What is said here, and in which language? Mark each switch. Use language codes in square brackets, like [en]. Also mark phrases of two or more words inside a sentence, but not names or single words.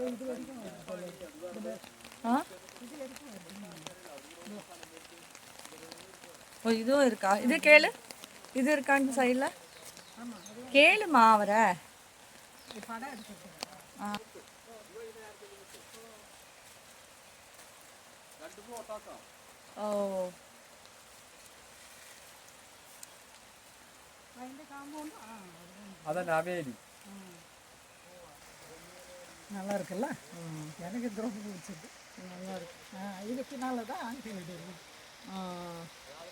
[ta] ஓ இதுவும் இருக்கா? இது கேளு, இது இருக்கான்னு சைடில் கேளுமா அவரை. ஓ [ml] അതാണ് ആ വേലി. [ta] நல்லா இருக்குல்ல? எனக்கு ரொம்ப பிடிச்சிருக்கு. நல்லா இருக்கு. இதுக்கு மேலே தான் ஆண்டி வீடு.